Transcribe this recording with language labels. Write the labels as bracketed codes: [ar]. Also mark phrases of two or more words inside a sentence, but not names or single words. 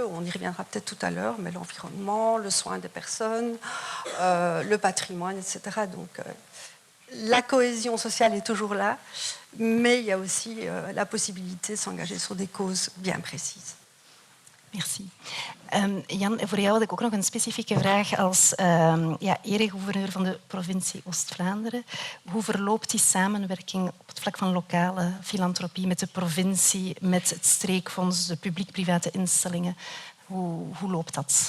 [fr] On y reviendra peut-être tout à l'heure, mais l'environnement, le soin des personnes, le patrimoine, etc. Donc la cohésion sociale est toujours là, mais il y a aussi la possibilité de s'engager sur des causes bien précises. Merci. [nl] Jan, voor jou had ik ook nog een specifieke vraag als eregouverneur van de provincie Oost-Vlaanderen. Hoe verloopt die samenwerking op het vlak van lokale filantropie met de provincie, met het streekfonds, de publiek-private instellingen? Hoe loopt dat?